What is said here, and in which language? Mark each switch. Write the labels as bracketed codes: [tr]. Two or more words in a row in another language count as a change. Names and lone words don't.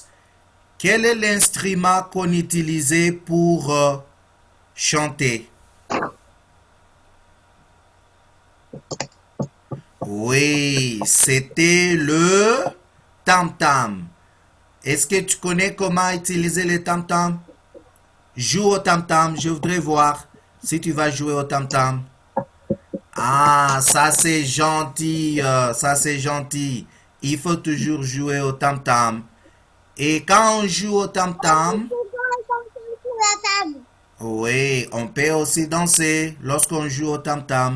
[fr] Quel est l'instrument qu'on utilisait pour chanter? Oui, c'était le tam-tam. Est-ce que tu connais comment utiliser le tam-tam? Joue au tam-tam, je voudrais voir si tu vas jouer au tam-tam. Ah, ça c'est gentil, ça c'est gentil. Il faut toujours jouer au tam-tam. Et quand on joue au tam-tam, Sur la table. oui, on peut aussi danser lorsqu'on joue au tam-tam.